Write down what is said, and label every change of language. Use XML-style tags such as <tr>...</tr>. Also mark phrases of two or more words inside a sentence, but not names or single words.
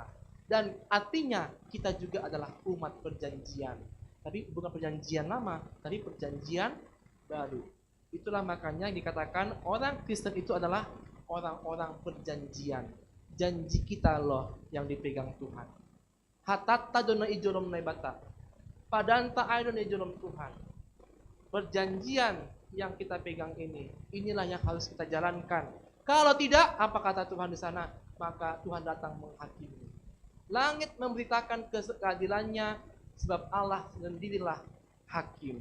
<id>Dan artinya kita juga adalah umat perjanjian. Tapi bukan perjanjian lama, tapi perjanjian baru. Itulah makanya dikatakan orang Kristen itu adalah orang-orang perjanjian. Janji kita loh yang dipegang Tuhan.</id> <bts>Hatata dona ijolom naibata. Padanta aidon ijolom Tuhan.</bts> <id>Perjanjian yang kita pegang ini, inilah yang harus kita jalankan. Kalau tidak, apa kata Tuhan di sana? Maka Tuhan datang menghakimi. Langit memberitakan keadilannya, sebab Allah sendirilah hakim.</id>